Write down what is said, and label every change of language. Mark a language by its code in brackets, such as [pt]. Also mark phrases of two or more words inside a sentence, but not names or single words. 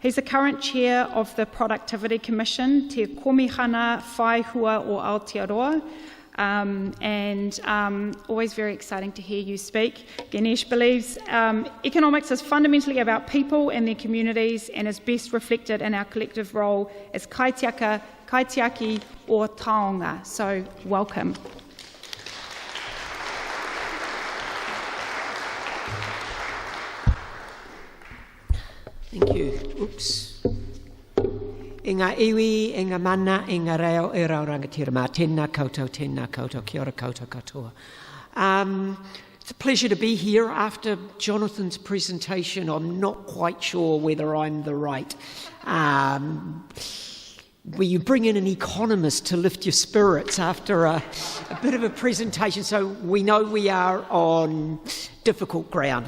[en] He's the current chair of the Productivity Commission, [mi] Te Komihana Whaihua o Aotearoa, [en] and always very exciting to hear you speak. Ganesh believes economics is fundamentally about people and their communities and is best reflected in our collective role as [mi] kaitiaki o taonga. [en] So welcome. Thank you. Oops. [mi] E ngā iwi, e ngā mana, e ngā reo, e raurangatira mā. Tēnā koutou, kia ora koutou katoa. [en] It's a pleasure to be here after Jonathan's presentation. I'm not quite sure whether I'm the right. Where you bring in an economist to lift your spirits after a bit of a presentation. So we know we are on difficult ground.